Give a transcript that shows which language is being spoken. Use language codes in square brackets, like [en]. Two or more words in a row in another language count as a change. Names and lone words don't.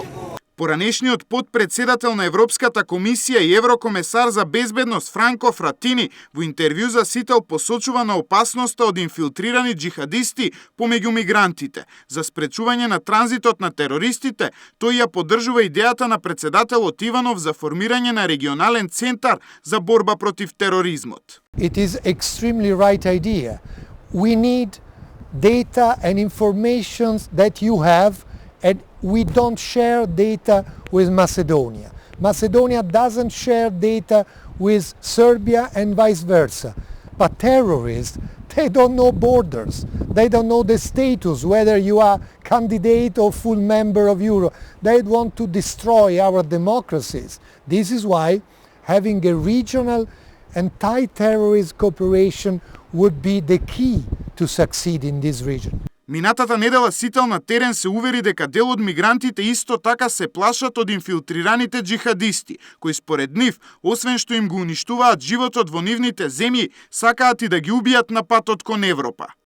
[mk] Поранешниот подпредседател на Европската комисија и еврокомесар за безбедност Франко Фратини во интервју за Сител посочува на опасноста од инфилтрирани џихадисти помеѓу мигрантите. За спречување на транзитот на терористите, тој ја поддржува идејата на председателот Иванов за формирање на регионален центар за борба против тероризмот. [en] It is extremely right idea. We need data and information that you have, and we don't share data with Macedonia. Macedonia doesn't share data with Serbia and vice versa. But terrorists, they don't know borders. They don't know the status, whether you are candidate or full member of Europe. They want to destroy our democracies. This is why having a regional anti-terrorist cooperation would be the key to succeed in this region. [mk] Минатата недела Сител на терен се увери дека дел од мигрантите исто така се плашат од инфилтрираните џихадисти, кои според нив, освен што им го уништуваат животот во нивните земји, сакаат и да ги убијат на патот кон Европа.